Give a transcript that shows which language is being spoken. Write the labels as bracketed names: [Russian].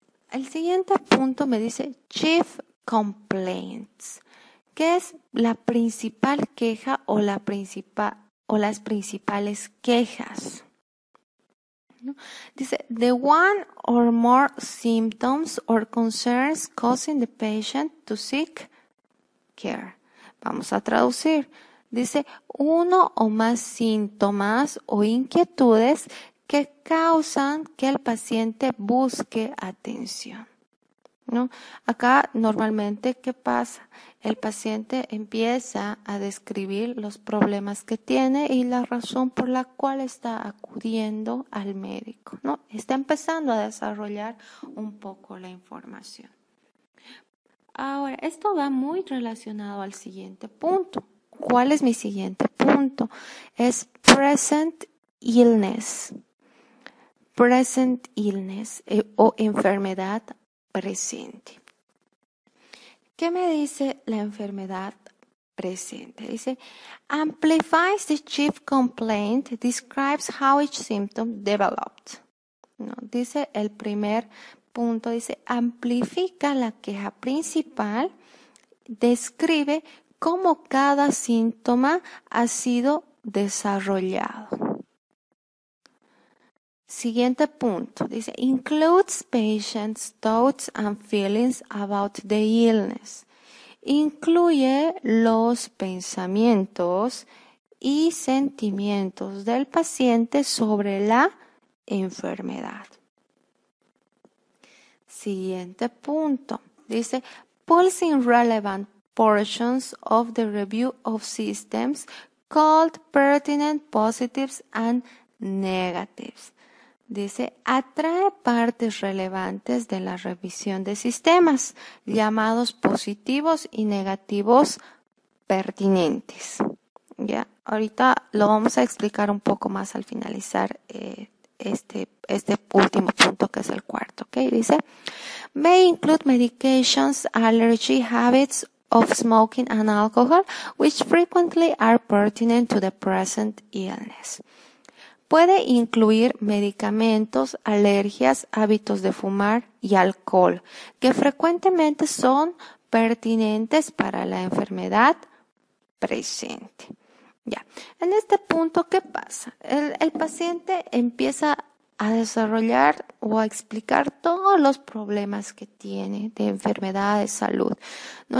[Spanish] El siguiente punto me dice Chief Complaints. ¿Qué es la principal queja o las principales quejas? ¿No? [English] Dice, the one or more symptoms or concerns causing the patient to seek care. [Spanish] Vamos a traducir. Dice, uno o más síntomas o inquietudes que causan que el paciente busque atención, ¿no? Acá normalmente, ¿qué pasa? El paciente empieza a describir los problemas que tiene y la razón por la cual está acudiendo al médico, ¿no? Está empezando a desarrollar un poco la información. Ahora, esto va muy relacionado al siguiente punto. ¿Cuál es mi siguiente punto? Es present illness. Present illness o enfermedad presente. ¿Qué me dice la enfermedad presente? [English] Dice, amplifies the chief complaint, describes how each symptom developed. [Spanish] No, dice el primer punto, dice, amplifica la queja principal, describe cómo cada síntoma ha sido desarrollado. Siguiente punto, dice, [English] includes patient's thoughts and feelings about the illness. [Spanish] Incluye los pensamientos y sentimientos del paciente sobre la enfermedad. Siguiente punto, dice, [English] pulsing relevant portions of the review of systems called pertinent positives and negatives. [Spanish] Dice, atrae partes relevantes de la revisión de sistemas, llamados positivos y negativos pertinentes. Ya, ahorita lo vamos a explicar un poco más al finalizar este último punto, que es el cuarto, ¿ok? [English] Dice, may include medications, allergy, habits of smoking and alcohol, which frequently are pertinent to the present illness. [Spanish] Puede incluir medicamentos, alergias, hábitos de fumar y alcohol, que frecuentemente son pertinentes para la enfermedad presente. Ya, en este punto, ¿qué pasa? El paciente empieza a desarrollar o a explicar todos los problemas que tiene de enfermedad, de salud, ¿no?